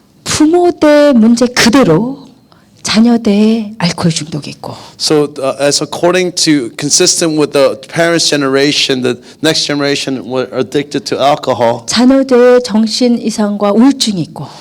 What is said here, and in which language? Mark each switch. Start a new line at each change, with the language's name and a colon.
Korean: 부모대 문제 그대로 자녀대에 알코올 중독이 있고
English: So as according to consistent with the parents' generation, the next generation were addicted to alcohol.
Korean: 자녀대에 정신 이상과 우울증이 있고